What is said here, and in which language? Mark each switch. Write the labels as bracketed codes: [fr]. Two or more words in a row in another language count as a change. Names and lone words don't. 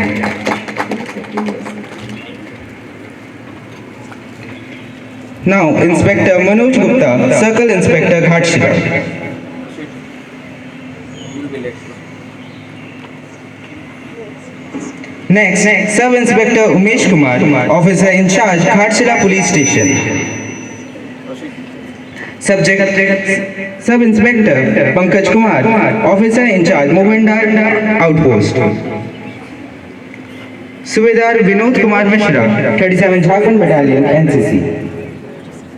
[en] Now Inspector Manoj Gupta, Circle Inspector Ghatshila. Next, Sub Inspector Umesh Kumar, Officer in Charge, Ghatshila Police Station. Subject, Sub Inspector Pankaj Kumar, Officer in Charge, Movendar Outpost. Subedar Vinod Kumar Mishra, 37 Jharkhand Battalion, NCC.